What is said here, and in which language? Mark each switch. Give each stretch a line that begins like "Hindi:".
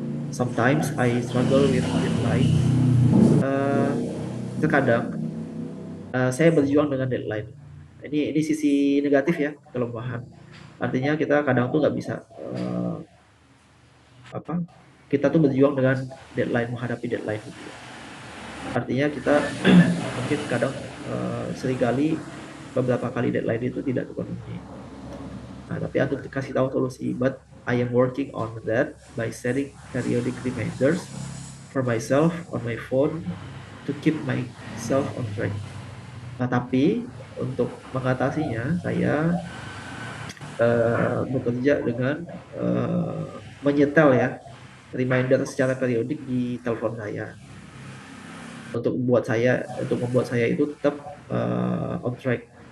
English: Sometimes I struggle with deadline.
Indonesian: Uh, Terkadang saya berjuang dengan deadline. Ini sisi negatif ya, kelemahan. Artinya kita kadang tuh nggak bisa apa? Kita tuh berjuang dengan deadline, menghadapi deadline gitu. Artinya kita mungkin kadang seringkali beberapa kali deadline itu tidak terpenuhi. Nah, tapi aku kasih tahu solusi.
English: But I am working on that by setting periodic reminders for myself on my phone to keep myself on track.
Indonesian: Nah, tapi untuk mengatasinya, saya bekerja dengan uh, menyetel ya reminder secara periodik di telepon saya untuk membuat saya itu tetap on track.